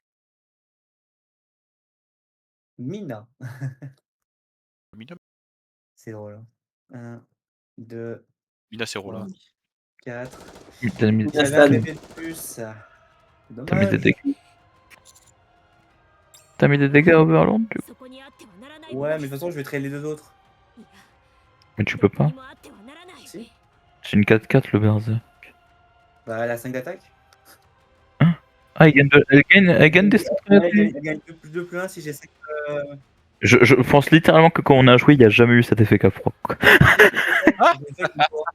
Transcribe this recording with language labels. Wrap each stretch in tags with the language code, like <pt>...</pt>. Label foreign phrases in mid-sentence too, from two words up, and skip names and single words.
<fr>Mina. Mina, C'est drôle. 1, 2, Mina c'est 3, roulant. 4. T'as mis, J'avais un bébé de plus. C'est t'as mis des dommage. dégâts. T'as mis des dégâts Overlord du coup.</fr> <ja>そこにあってはならない</ja> <fr>Ouais, mais de toute façon, je vais traiter les deux autres.</fr> <ja>いや</ja> <fr>Mais tu peux</fr> <ja>どこ</ja> <fr>pas.</fr> <ja>にもあってはならない</ja> <fr>Si. C'est une 4-4 le Berserk. Bah, elle a 5 d'attaque. Ah, elle gagne des stats Ouais, créatifs. elle gagne 2 plus 1 si j'ai 5. Je pense littéralement que quand on a joué, il n'y a jamais eu cet effet Caproc. Je l'ai fait contre toi.</fr>